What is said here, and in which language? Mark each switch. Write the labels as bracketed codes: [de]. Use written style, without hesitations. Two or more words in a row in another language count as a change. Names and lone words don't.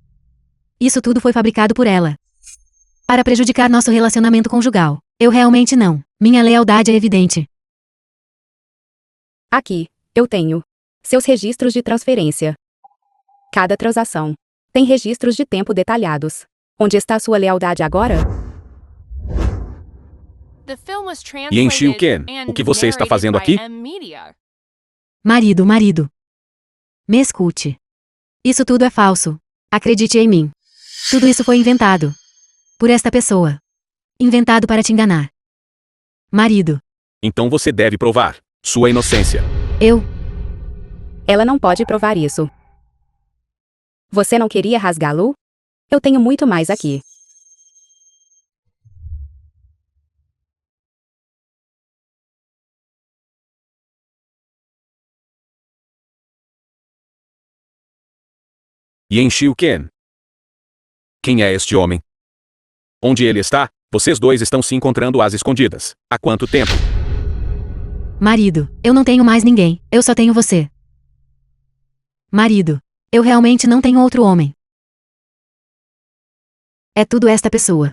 [pt] Isso tudo foi fabricado por ela. Para prejudicar nosso relacionamento conjugal. Eu realmente não. Minha lealdade é evidente. Aqui, eu tenho seus registros de transferência. Cada transação tem registros de tempo detalhados. Onde está sua lealdade agora? [en] The film was Yen-Xiu translated Ken, and [pt] o que você está [en] narrated [pt] fazendo [en] by [pt] aqui? M-Media. Marido, marido. Me escute. Isso tudo é falso. Acredite em mim. Tudo isso foi inventado. Por esta pessoa. Inventado para te enganar. Marido. Então você deve provar sua inocência. Eu. Ela não pode provar isso. Você não queria rasgá-lo? Eu tenho muito mais aqui. Yen-Xiu Ken. Quem é este homem? Onde ele está? Vocês dois estão se encontrando às escondidas. Há quanto tempo? Marido. Eu não tenho mais ninguém. Eu só tenho você. Marido. Eu realmente não tenho outro homem. É tudo esta pessoa.